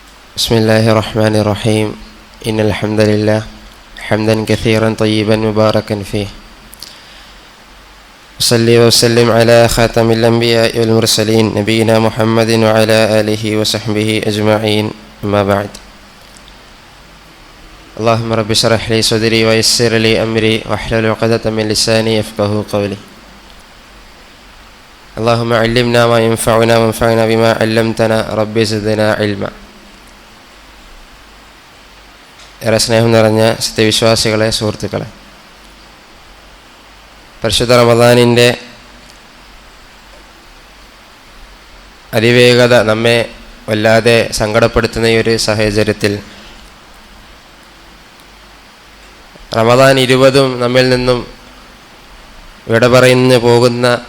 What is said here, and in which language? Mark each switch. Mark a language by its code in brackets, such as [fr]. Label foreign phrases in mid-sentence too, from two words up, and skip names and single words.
[ar] بسم الله الرحمن الرحيم إن الحمد لله حمدا كثيرا طيبا مباركا فيه أصلي وأسلم على خاتم الأنبياء والمرسلين نبينا محمد وعلى آله وصحبه أجمعين أما بعد اللهم رب اشرح لي صدري ويسر لي أمري واحلل عقدة من لساني يفقهوا قولي اللهم علمنا ما ينفعنا وانفعنا بما علمتنا رب زدنا علما. [ml] ഏറെ സ്നേഹം നിറഞ്ഞ സത്യവിശ്വാസികളെ, സുഹൃത്തുക്കളെ, പരിശുദ്ധ റമദാനിൻ്റെ അതിവേഗത നമ്മെ വല്ലാതെ സങ്കടപ്പെടുത്തുന്ന ഈ ഒരു സാഹചര്യത്തിൽ റമദാൻ 20 നമ്മിൽ നിന്നും വിട പറയുന്നു പോകുന്ന